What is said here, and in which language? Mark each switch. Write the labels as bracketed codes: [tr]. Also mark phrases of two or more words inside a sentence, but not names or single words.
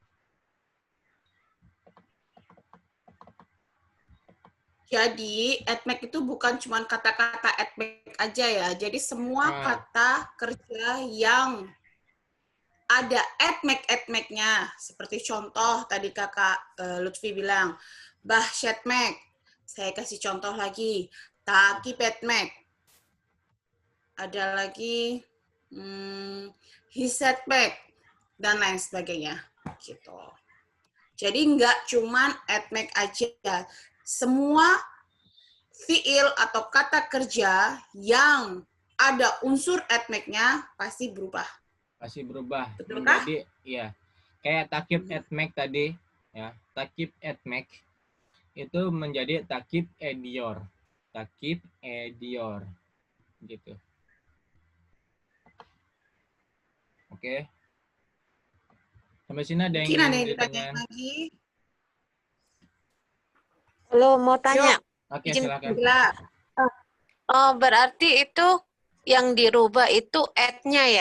[id] Jadi, etmek itu bukan cuma kata-kata etmek aja ya. Jadi, semua kata kerja yang ada etmek-etmeknya. Seperti contoh tadi Kakak Lutfi bilang, [tr] bah setmek. [id] Saya kasih contoh lagi, [tr] takip etmek. [id] Ada lagi, hisetmek, dan lain sebagainya. Gitu. Jadi, nggak cuma etmek aja. Semua fiil atau kata kerja yang ada unsur etmeknya pasti berubah. Pasti berubah. Betulkah? Jadi ya kayak [tr] takib etmek [id] tadi ya, [tr] takib etmek [id] itu menjadi [tr] takib edior. Takib edior gitu. [id] Oke. Sampai sini ada yang Mungkin ada yang ditanya lagi. Halo, mau tanya. Oke, silakan. Oh, berarti itu yang dirubah itu at-nya ya?